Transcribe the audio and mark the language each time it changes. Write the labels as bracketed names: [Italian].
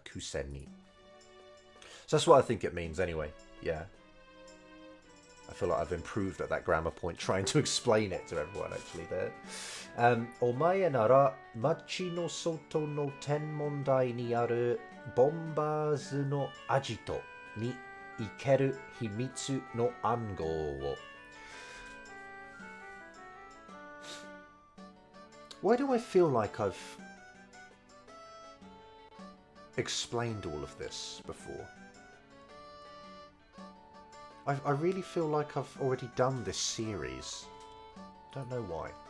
[English] Kusen ni. So that's what I think it means anyway. Yeah. I feel like I've improved at that grammar point, trying to explain it to everyone actually there. [Japanese] お前なら街の外の天文台にあるボンバーズのアジトに行ける秘密の暗号を。 [English] Why do I feel like I've explained all of this before? I really feel like I've already done this series. Don't know why.